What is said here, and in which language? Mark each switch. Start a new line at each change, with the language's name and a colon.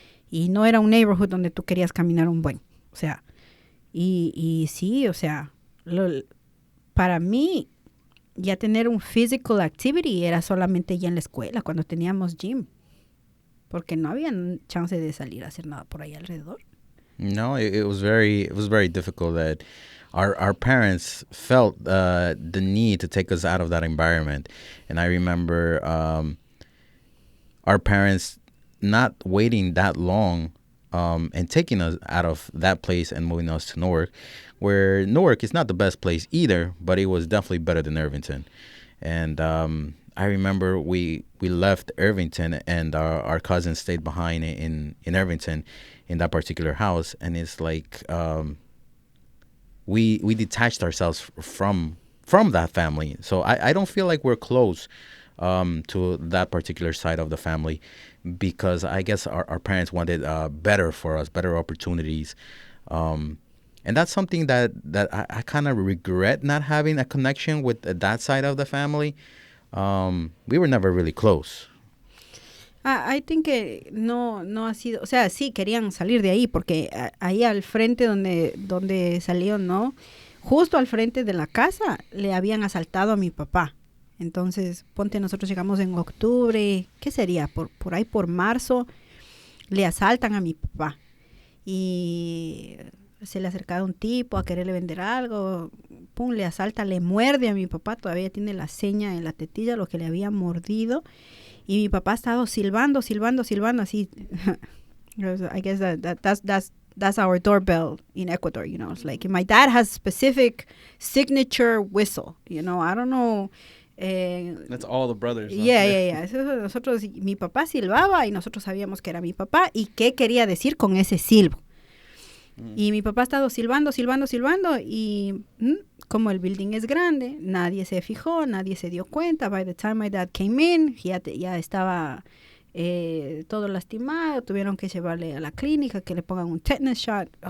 Spanish: Y no era un neighborhood donde tú querías caminar un buen. O sea, y sí, o sea, para mí ya tener un
English: physical activity
Spanish: era solamente ya en la escuela, cuando teníamos gym. Porque no había chance de salir a hacer nada por ahí alrededor.
English: No, it was very difficult that our parents felt the need to take us out of that environment. And I remember our parents not waiting that long and taking us out of that place and moving us to Newark, where Newark is not the best place either, but it was definitely better than Irvington. And I remember we left Irvington and our cousins stayed behind in Irvington in that particular house. And it's like we detached ourselves from that family. So I don't feel like we're close to that particular side of the family because I guess our parents wanted better for us, better opportunities. And that's something that I kind of regret not having a connection with that side of the family. We were never really close. I think
Spanish: que no ha sido, o sea, sí querían salir de ahí porque ahí al frente donde salió, ¿no? Justo al frente de la casa le habían asaltado a mi papá. Entonces, ponte, nosotros llegamos en octubre, ¿qué sería? Por ahí por marzo le asaltan a mi papá y se le acercaba un tipo a quererle vender algo, pum, le asalta, le muerde a mi papá, todavía tiene la seña en la tetilla, lo que le había mordido, y mi papá ha estado silbando, así.
English: I guess that's our doorbell in Ecuador, you know. It's like my dad has specific signature whistle, you know. I don't know. That's all the brothers. Yeah.
Spanish: Eso, nosotros, mi papá silbaba y nosotros sabíamos que era mi papá y qué quería decir con ese silbo. Y mi papá ha estado silbando y como el building es grande, nadie se fijó, nadie se dio cuenta.
English: By the time my dad came in,
Spanish: ya estaba todo lastimado, tuvieron que llevarle a la clínica, que le pongan un tetanus shot.